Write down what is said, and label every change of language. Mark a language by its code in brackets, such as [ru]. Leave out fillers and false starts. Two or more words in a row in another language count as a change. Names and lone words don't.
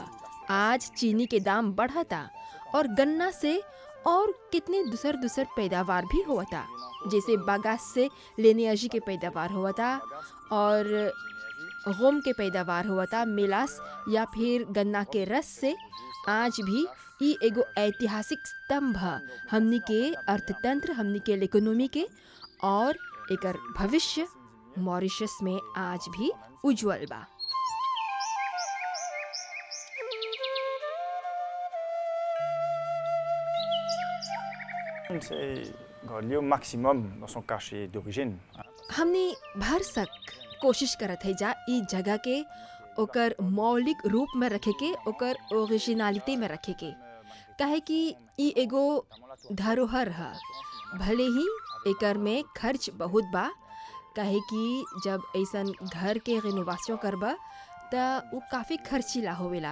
[bho] आज चीनी के दाम बढ़ता और गन्ना से और कितने दूसर पैदावार भी होता, जैसे बागास से लेनियाजी के पैदावार होता और गम के पैदावार होता, मेलास या फिर गन्ना के रस से। आज भी ई एगो ऐतिहासिक स्तंभ है हमनी के अर्थतंत्र, हमनी के इकोनॉमी के, और एकर भविष्य मॉरिशस में आज भी उज्जवल बा। [fr] C'est garder au maximum dans son cachet d'origine. [bho] हमने भर सक कोशिश करत है जा ई जगह के ओकर मौलिक रूप में रखे के, ओकर ओरिजिनलिटी में रखे के, काहे कि ई एगो धरोहर है। भले ही एकर में खर्च बहुत बा, काहे कि जब ऐसन घर के रिनोवेशन करबा त वो काफ़ी खर्चीला होवेला।